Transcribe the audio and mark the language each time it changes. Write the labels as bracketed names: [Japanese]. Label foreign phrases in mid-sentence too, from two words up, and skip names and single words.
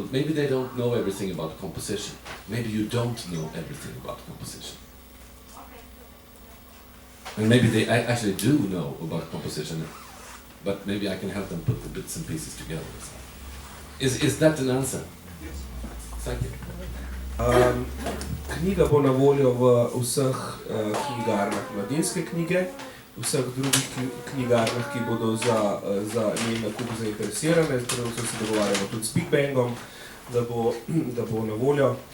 [English] Maybe they don't know everything about composition. Maybe you don't know everything about composition. And maybe they actually do know about composition, but maybe I can help them put the bits and pieces together. Is that an answer? Yes. Thank you. [Slovenian] Knjiga bo na voljo v vseh knjigarnah Mladinske knjige, vseh drugih knjigarnah, ki bodo za njen nakup zainteresirane. Trenutno se dogovarjamo tudi s Big Bangom, da bo na voljo.